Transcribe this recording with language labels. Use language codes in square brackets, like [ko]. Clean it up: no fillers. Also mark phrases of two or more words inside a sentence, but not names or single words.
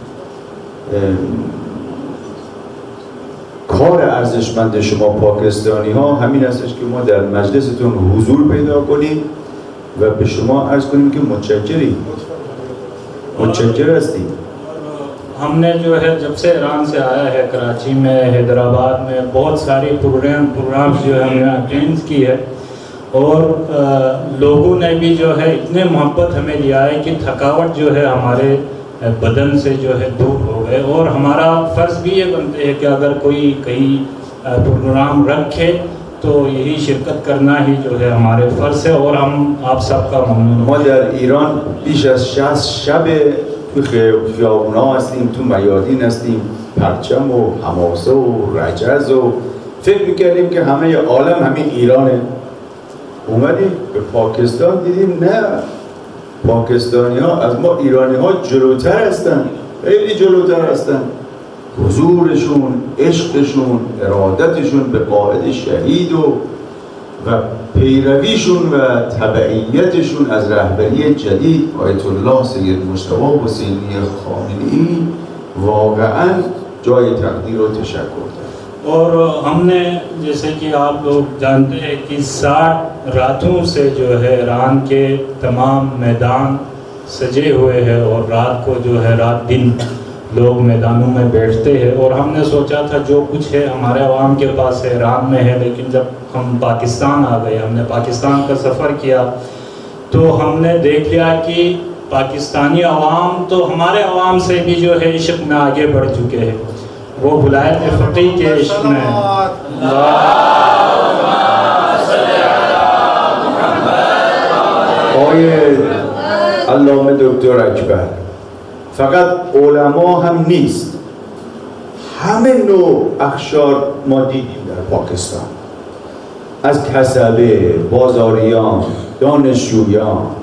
[fa] کار ارزشمند شما پاکستانی ها همین هستش که ما در مجلستون حضور پیدا کنیم و به شما عرض کنیم که متشکر هستیم. [ur] ہم نے جو ہے جب سے ایران سے آیا ہے کراچی میں، حیدرآباد میں بہت سارے پروگرامز جو ہے ہم نے اٹینڈ کی ہے اور لوگوں نے بھی جو ہے اتنے محبت ہمیں دیا ہے کہ تھکاوٹ جو ہے ہمارے بدن سے جو ہے دور ہو گئے. اور ہمارا فرض بھی یہ بنتے ہے کہ اگر کوئی کہیں پروگرام رکھے تو یہی شرکت کرنا ہی جو ہے ہمارے فرض ہے اور ہم آپ سب کا ممنون. [fa] ما در ایران بیش از 60 شب تو خیابونا هستیم، تو میادین هستیم، پرچم و حماسه و رجز و فکر میکردیم که همه عالم همین ایرانه. اومدیم به پاکستان دیدیم نه، پاکستانی ها از ما ایرانی ها جلوتر هستن، خیلی جلوتر هستن. حضورشون، عشقشون، ارادتشون به قائد شهید و پیرویشون و تبعیتشون از رهبری جدید آیت الله سید مجتبی حسینی خامنه‌ای واقعا جای تقدیر و تشکر دارد. [ur] اور ہم نے جیسے کہ آپ لوگ جانتے ہیں کہ 60 راتوں سے جو ہے ایران کے تمام میدان سجے ہوئے ہیں اور رات کو جو ہے رات دن لوگ میدانوں میں بیٹھتے ہیں. اور ہم نے سوچا تھا جو کچھ ہے ہمارے عوام کے پاس ہے، ایران میں ہے، لیکن جب ہم پاکستان آ گئے، ہم نے پاکستان کا سفر کیا تو ہم نے دیکھ لیا کہ پاکستانی عوام تو ہمارے عوام سے بھی جو ہے عشق میں آگے بڑھ چکے ہیں. وہ ولایت فقیہ کے عشق میں [fa] آقای علامه دکتر اکبر فقط علما هم نیست، همه نوع اخشار ما دیدیم در پاکستان، از کسبه، بازاریان، دانشجویان،